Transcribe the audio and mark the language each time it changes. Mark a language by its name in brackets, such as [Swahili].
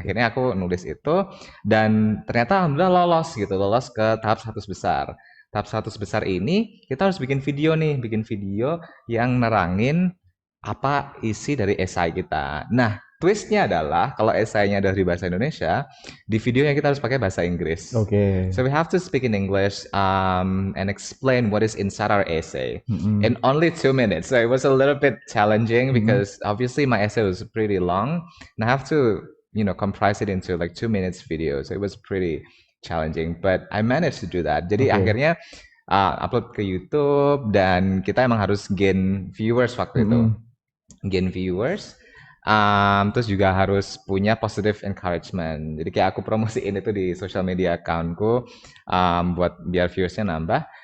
[Indonesian] Akhirnya aku nulis itu dan ternyata alhamdulillah lolos ke tahap 100 besar. Tahap 100 besar ini kita harus bikin video yang nerangin apa isi dari esai kita. Nah, twistnya adalah kalau esainya dari bahasa Indonesia, di videonya kita harus pakai bahasa Inggris. [English] So we have to speak in English and explain what is inside our essay in only 2 minutes. So it was a little bit challenging because obviously my essay was pretty long and I have to, comprise it into like 2 minutes video. So it was pretty challenging, but I managed to do that. [Indonesian] Jadi akhirnya upload ke YouTube dan kita emang harus gain viewers waktu itu. Gain viewers, terus juga harus punya positive encouragement. Jadi kayak aku promosiin itu di social media accountku buat biar viewersnya nambah.